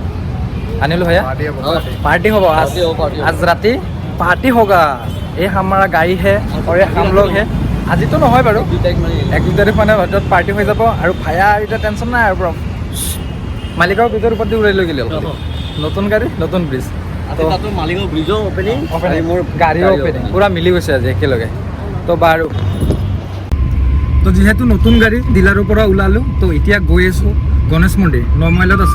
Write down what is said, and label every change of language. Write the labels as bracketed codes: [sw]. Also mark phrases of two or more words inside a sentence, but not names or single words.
[as] আনিলোঁ ভাইয়া, [hi] पार्टी होगा आज राति, पार्टी होगा। ये हमारा गाड़ी है और ये हम लोग है। [as] আজি তো নহয় বাৰু, 1-2 তাৰিখ মানে ভিতৰত পাৰ্টি হৈ যাব। আৰু ভাইয়া এতিয়া টেনশ্যন নাই আৰু পৰা মালিকৰ ব্ৰিজৰ ওপৰত উৰাই লৈ গ'লে নতুন গাড়ী নতুন ব্ৰিজ। মালিগাঁও ব্ৰিজৰ অপেনিং, মোৰ গাড়ীও অপেনিং পূৰা মিলি গৈছে আজি একেলগে। তো বাৰু, তো যিহেতু নতুন গাড়ী ডিলাৰৰ পৰা ওলালোঁ, তো এতিয়া গৈ আছোঁ গণেশ মন্দিৰ 9 মাইলত আছে।